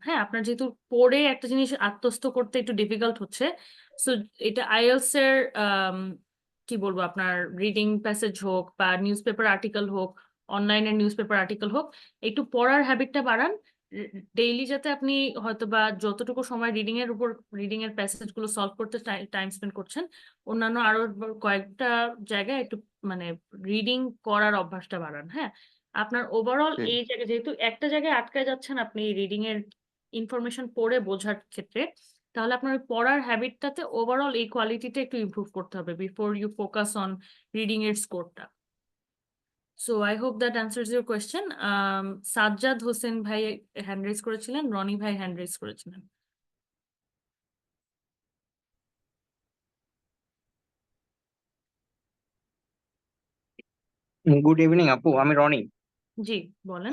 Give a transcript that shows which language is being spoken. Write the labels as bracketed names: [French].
[Bangla] হ্যাঁ, আপনার যেহেতু পড়ে একটা জিনিস আত্মস্থ করতে একটু ডিফিকাল্ট হচ্ছে, সো এটা আইএলটিএস এর কি বলবো, আপনার রিডিং প্যাসেজ হোক বা নিউজ পেপার আর্টিকেল হোক, অনলাইনের নিউজ পেপার আর্টিকেল হোক, একটু পড়ার হ্যাবিটটা বাড়ান ডেইলি, যাতে আপনি হয়তো বা যতটুকু সময় রিডিং এর প্যাসেজ গুলো সলভ করতে টাইম স্পেন্ড করছেন, অন্যান্য আরো কয়েকটা জায়গায় একটু মানে রিডিং করার অভ্যাসটা বাড়ান। হ্যাঁ, আপনার ওভারঅল ঠিক। এই জায়গায় যেহেতু একটা জায়গায় আটকায় যাচ্ছেন আপনি রিডিং এর ইনফরমেশন পড়ে বোঝার ক্ষেত্রে, তাহলে আপনার ওই পড়ার হ্যাবিটটাতে ওভারঅল এই কোয়ালিটিটা একটু ইমপ্রুভ করতে হবে [English] before you focus on [Bangla] reading এর স্কোরটা। [English] So I hope that answers your question. [Bangla] Sajjad Hossain ভাই হ্যান্ড রেজ করেছিলেন, রনি ভাই হ্যান্ড রেজ করেছিলেন। গুড ইভিনিং আপু, আমি রনি। জি বলেন।